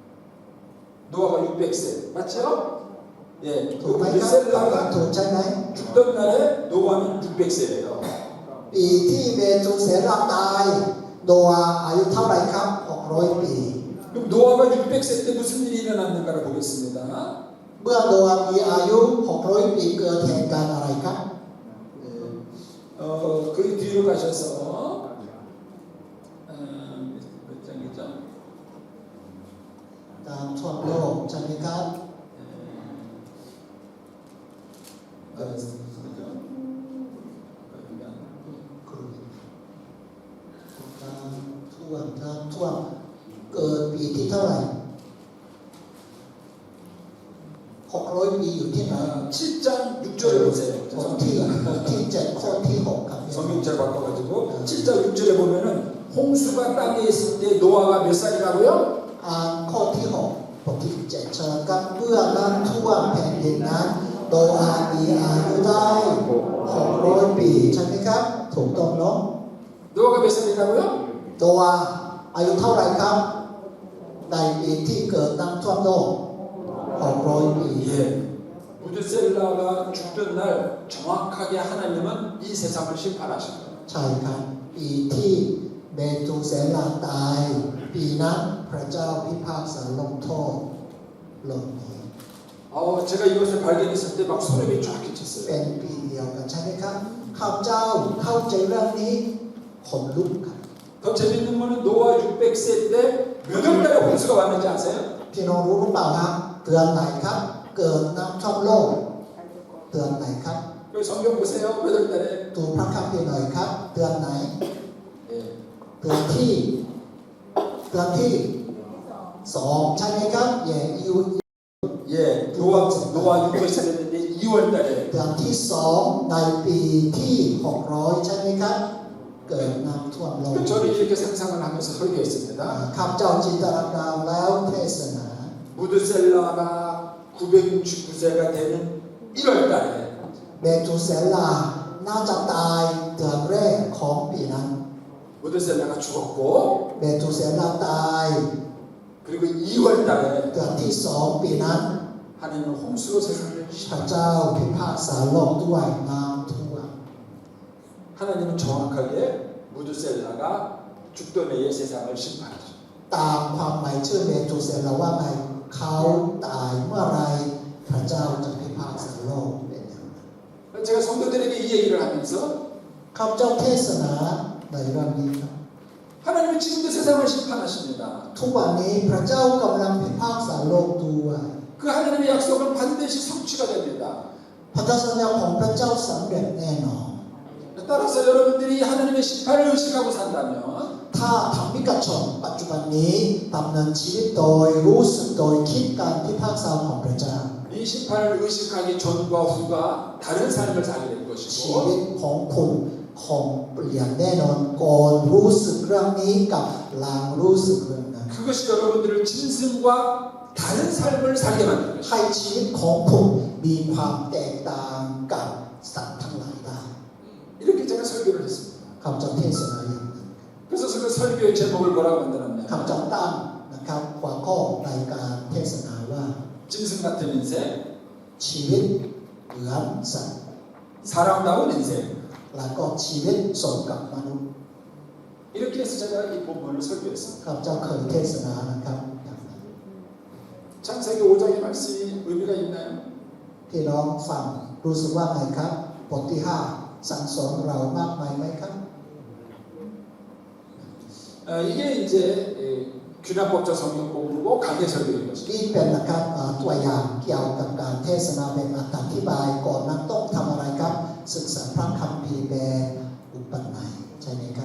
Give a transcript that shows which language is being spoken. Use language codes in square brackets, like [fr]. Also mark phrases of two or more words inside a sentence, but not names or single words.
[ko] 노아가 600세. 맞죠? 예, [th] ถูกไหมครับ [ko] 무드셀라가 [th] ถูกใช่ไหม [ko] 죽던 날에 노아는 600세예요. [th] ปีที่เมตุเสลาตายโนอาห์อายุเท่าไหร่ครับ600 ปี [ko] 그럼 노아가 600세 때 무슨 일이 일어났는가를 보겠습니다. [th] เมื่อโนอาห์มีอายุ600 ปีเกิดเหตุการณ์อะไรครับ [ko] 그 뒤로 가셔서 몇 장이죠? [th] การท่วมโลกใช่ไหมครับ [ko] 그죠? [th] การท่วมน้ำท่วมเกิดปีที่เท่าไหร่600 ปีอยู่ที่ไหน [ko] 7장 6절에 보세요. [th] บทที่7ข้อที่6ครับ [ko] 성경책 바꿔가지고 7장 6절에 보면은 홍수가 땅에 있을 때 노아가 몇 살이라고요? [th] อ่านข้อที่6บทที่7เชิญครับเมื่อน้ำท่วมแผ่นดินนั้นโนอาห์มีอายุได้600 ปีใช่ไหมครับถูกต้องเนาะ [ko] 노아가 몇 살이라고요? [th] โนอาห์อายุเท่าไหร่ครับในปีที่เกิดน้ำท่วมโลก600 ปี [ko] 예. 무드셀라가 죽던 날 정확하게 하나님은 이 세상을 심판하신 거예요. [th] ใช่ครับปีที่เมตุเสลาตายปีนั้นพระเจ้าพิพากษาลงโทษโลกนี้ [ko] 제가 이것을 발견했을 때 막 소름이 쫙 [th] เป็ [ko] 끼쳤어요. [th] นปีเดียวกันใช่ไหมครับข้าพเจ้าเข้าใจเรื่องนี้ขนลุกครับ [ko] 더 재밌는 거는 노아 600세 때 몇 월 달에 홍수가 왔는지 아세요? [th] พี่น้องรู้หรือเปล่าครับเดือนไหนครับเกิดน้ำท่วมโลกเดือนไหนครับ [ko] 여기 성경 보세요. 몇 월 달에? [th] ดูพระคัมภีร์หน่อยครับเดือนไหน [ko] 예. [th] เดือนที่2ใช่ไหมครับ [ko] 예, 노아 600세 됐는데 2월 달에 [th] เดือนที่2ในปีที่600ใช่ไหมครับเกิดน้ำท่วมโลก [ko] 저는 이렇게 상상을 하면서 설교했습니다. [th] ข้าพเจ้าจินตนาการแล้วเทศนา [ko] 무드셀라가 969세가 되는 1월 달에 [th] เมตุเสลาน่าจะตายเดือนแรกของปีนั้น [ko] 무드셀라가 죽었고 [th] เมตุเสลาตาย [ko] 그리고 2월 달에 [th] เดือนที่2ปีนั้น [ko] 하나님은 홍수로 세상을 [th] พระ [ko] 심판하셨어요. [th] เจ้าพิพากษาโลกด้วยน้ำท่วม [ko] 하나님은 정확하게 무드셀라가 죽던 해에 세상을 심판하셨어요. [th] ตามความหมายชื่อเมตุเสลาว่าไงเขาตายเมื่อไรพระเจ้าจะพิพากษาโลกเป็นอย่างนั้น [ko] 제가 성도들에게 이 얘기를 하면서 [th] ข้าพเจ้าเทศนาในเรื่องนี้ครับ [ko] 하나님은 지금도 세상을 심판하십니다. [th] ทุกวันนี้พระเจ้ากำลังพิพากษาโลกด้วย [ko] 그 하나님의 약속은 반드시 성취가 됩니다. [th] พันธสัญญาของพระเจ้าสำเร็จแน่นอน [ko] 따라서 여러분들이 하나님의 심판을 의식하고 산다면 [th] ถ้าธรรมิกชนปัจจุบันนี้ดำเนินชีวิตโดยรู้สึกโดยคิดการพิพากษาของพระเจ้า [ko] 이 심판을 의식하기 전과 후가 다른 삶을 살게 될 [th] ชีวิ [ko] 것이고 [th] ตของคุณคงเปลี่ยนแน่นอนก่อนรู้สึกเรื่องนี้กับหลังรู้สึกเรื่องนั้น [ko] 그것이 여러분들을 짐승과 다른 삶을 살게 만들 [th] ให้ [ko] 것입니다. [th] ชีวิตของคุณมีความแตกต่างกับสัตว์ทั้งหลายได้ [ko] 이렇게 제가 설교를 했습니다. [th] คำจะเทศนาอย่างนั้น [ko] 그래서 그 설교의 제목을 뭐라고 만들었냐? [th] คำจะตั้งนะครับหัวข้อในการเทศนาว่า [ko] 짐승 같은 인생, [th] ชีวิตเหมือนสัตว์ [ko] 사람다운 인생. [th] แล้วก็ชีวิตสมกับมนุษย์ [ko] 이렇게 해서 제가 이 본문을 설교했습니다. [th] ข้าพเจ้าเคยเทศนานะครับอย่างนั้น [ko] 창세기 5장의 말씀이 의미가 있나요? [th] พี่น้องฟังรู้สึกว่าไงครับบทที่5สั่งสอนเรามากมายไหมครับ [ko] 이게 이제 귀납법적 성경 공부고 강의 설교인 것입니다. [th] นี่เป็นนะครับตัวอย่างเกี่ยวกับการเทศนาเป็นอธิบายก่อนนั้นต้องทำอะไรครับศึกษาพระคัมภีร์แบบอุปนัยใช่ไหมครับ